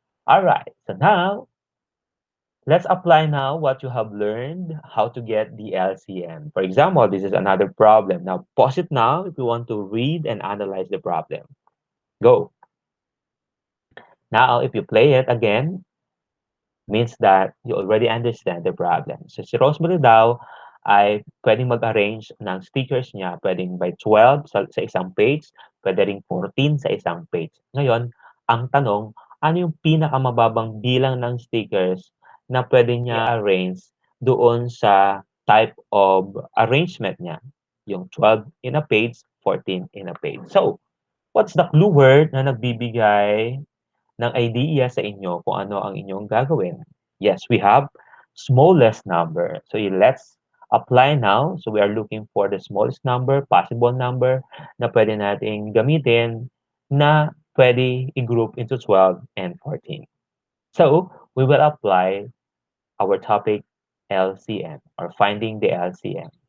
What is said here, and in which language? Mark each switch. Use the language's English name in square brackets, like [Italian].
[English] Alright, so now, let's apply now what you have learned, how to get the LCM. For example, this is another problem. Now, pause it now if you want to read and analyze the problem. Go. Now, if you play it again, means that you already understand the problem. [Filipino] So, si Rosemary daw ay pwedeng mag-arrange ng stickers niya. Pwedeng by 12 sa isang page, pwede ring 14 sa isang page. Ngayon, ang tanong, ano yung pinakamababang bilang ng stickers na pwede niya arrange doon sa type of arrangement niya? [English] Yung 12 in a page, 14 in a page. So, what's the clue word [Filipino] na nagbibigay ng idea sa inyo kung ano ang inyong gagawin? [English] Yes, we have smallest number. So let's apply now. So we are looking for the smallest number, possible number [Filipino] na pwede nating gamitin na pwede i-group [English] into 12 and 14. So we will apply our topic LCM or finding the LCM.